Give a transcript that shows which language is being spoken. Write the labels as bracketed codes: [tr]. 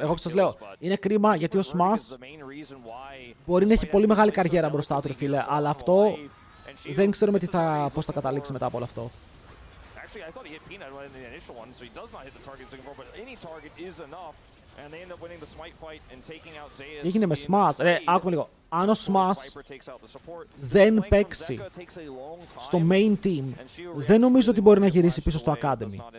[el] Εγώ σας λέω, είναι κρίμα γιατί ο Smash μπορεί να έχει πολύ μεγάλη καριέρα μπροστά του, ρε φίλε, αλλά αυτό δεν ξέρουμε πώς θα καταλήξει μετά από όλο αυτό. [en] I thought he hit Peanut in the initial one, so he does not hit the target he's looking for, but any target is enough, and they end up winning the smite fight and taking out Zeus. [el] Τι έγινε με Smash, ρε, άκουμε λίγο. Αν ο Smash δεν παίξει στο main team, δεν νομίζω ότι μπορεί να γυρίσει πίσω στο Academy.